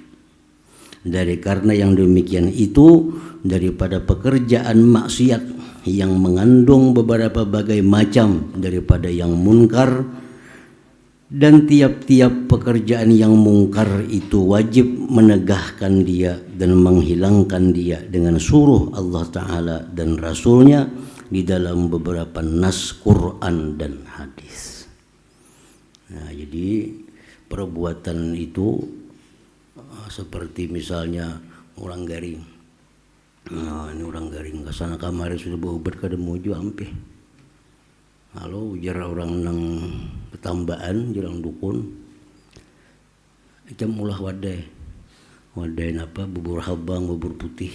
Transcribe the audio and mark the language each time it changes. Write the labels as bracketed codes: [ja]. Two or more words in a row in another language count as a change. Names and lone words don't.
[ms] Karena yang demikian itu daripada pekerjaan maksiat yang mengandung beberapa bagai macam daripada yang munkar, dan tiap-tiap pekerjaan yang mungkar itu wajib menegahkan dia dan menghilangkan dia dengan suruh Allah Ta'ala dan Rasulnya di dalam beberapa nas Quran dan hadis. [id] Nah, jadi perbuatan itu seperti misalnya orang garing. [bjn] Nah, ini orang garing kesana kamari sudah berobat kada mojo ampe. Halo, ujar orang nang ketambaan, jarang dukun. Macam ulah wadai napa bubur habang, bubur putih.